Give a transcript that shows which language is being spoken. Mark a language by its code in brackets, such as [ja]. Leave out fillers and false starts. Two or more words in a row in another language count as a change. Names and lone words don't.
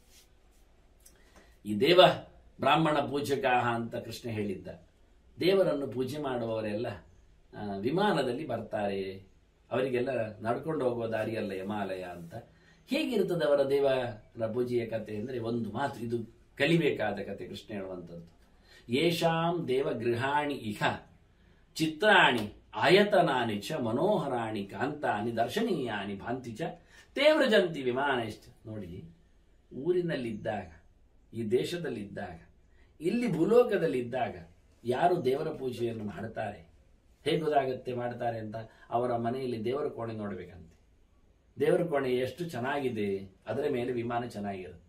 [kn] ಈ ದೇವ ಬ್ರಾಹ್ಮಣ ಪೂಜಕ ಅಂತ ಕೃಷ್ಣ ಹೇಳಿದ್ದ. ದೇವರನ್ನು ಪೂಜೆ ಮಾಡುವವರೆಲ್ಲ ವಿಮಾನದಲ್ಲಿ ಬರ್ತಾರೆ, ಅವರಿಗೆಲ್ಲ ನಡ್ಕೊಂಡು ಹೋಗುವ ದಾರಿಯಲ್ಲ ಯಮಾಲಯ ಅಂತ. ಹೇಗಿರ್ತದೆ ಅವರ ದೇವರ ಪೂಜೆಯ ಕಥೆ ಅಂದರೆ, ಒಂದು ಮಾತು, ಇದು ಕಲಿಬೇಕಾದ ಕಥೆ ಕೃಷ್ಣ ಹೇಳುವಂಥದ್ದು. [sa] ಯೇಷಾಂ ದೇವಗೃಹಾಣಿ ಇಹ ಚಿತ್ರಾಣಿ ಆಯತನಾನಿ ಚ ಮನೋಹರಾಣಿ ಕಾಂತಾನಿ ದರ್ಶನೀಯಾನಿ ಭಾಂತಿ ಚ ತೇವ್ರಜಂತಿ ವಿಮಾನ. [kn] ಎಷ್ಟು ನೋಡಿ, ಊರಿನಲ್ಲಿದ್ದಾಗ, ಈ ದೇಶದಲ್ಲಿದ್ದಾಗ, ಇಲ್ಲಿ ಭೂಲೋಕದಲ್ಲಿದ್ದಾಗ ಯಾರು ದೇವರ ಪೂಜೆಯನ್ನು ಮಾಡ್ತಾರೆ, ಹೇಗೆ ಗೊತ್ತಾಗುತ್ತೆ ಮಾಡ್ತಾರೆ ಅಂತ? ಅವರ ಮನೆಯಲ್ಲಿ ದೇವರ ಕೋಣೆ ನೋಡಬೇಕಂತೆ. ದೇವರ ಕೋಣೆ ಎಷ್ಟು ಚೆನ್ನಾಗಿದೆ, ಅದರ ಮೇಲೆ ವಿಮಾನ ಚೆನ್ನಾಗಿರುತ್ತೆ.